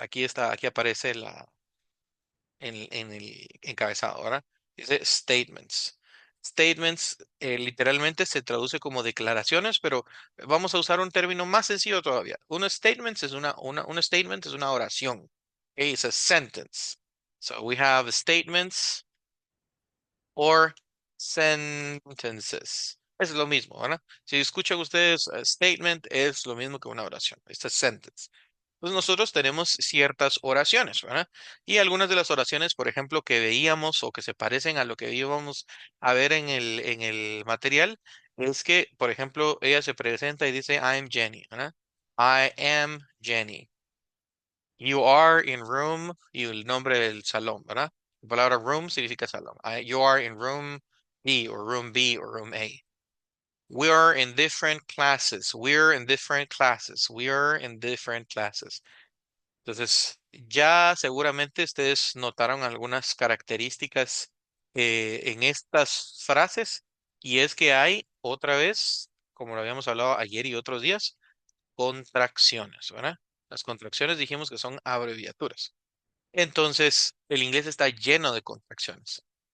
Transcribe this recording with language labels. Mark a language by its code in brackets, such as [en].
[es] Aquí está, aquí aparece en el encabezado, ¿verdad? Dice statements. Statements literalmente se traduce como declaraciones, pero vamos a usar un término más sencillo todavía. Un statement es un statement es una oración. [en] Okay, it's a sentence. So we have statements or sentences. [es] Es lo mismo, ¿verdad? Si escuchan ustedes statement, es lo mismo que una oración. Esta es sentence. Pues nosotros tenemos ciertas oraciones, ¿verdad? Y algunas de las oraciones, por ejemplo, que veíamos o que se parecen a lo que íbamos a ver en el material, es que, por ejemplo, ella se presenta y dice, [en] I'm Jenny, [es] ¿verdad? [en] I am Jenny. You are in room [es] y el nombre del salón, ¿verdad? La palabra room significa salón. [en] You are in room B or room B or room A. We are in different classes. We're in different classes. We are in different classes. [es] Entonces, ya seguramente ustedes notaron algunas características en estas frases y es que hay otra vez, como lo habíamos hablado ayer y otros días, contracciones, ¿verdad? Las contracciones dijimos que son abreviaturas. Entonces, el inglés está lleno de contracciones.